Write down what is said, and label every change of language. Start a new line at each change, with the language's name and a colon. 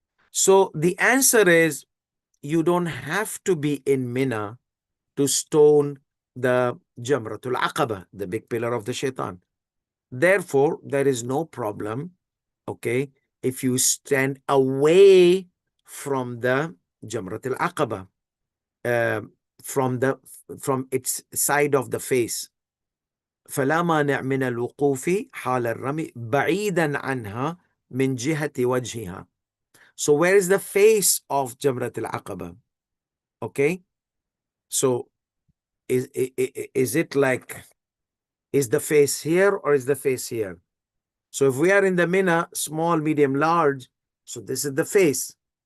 English: So the answer is you don't have to be in Mina to stone the Jamratul Aqaba, the big pillar of the shaitan. Therefore, there is no problem, okay, if you stand away from the Jamratul Aqaba, uh, from its side of the face.
Arabic: فلا مانع من الوقوف حال الرمي بعيدا عنها من جهة وجهها.
English: So where is the face of Jamrat al-Aqaba? Okay. So is it like, is the face here or is the face here? So if we are in the Mina, small, medium, large, so this is the face.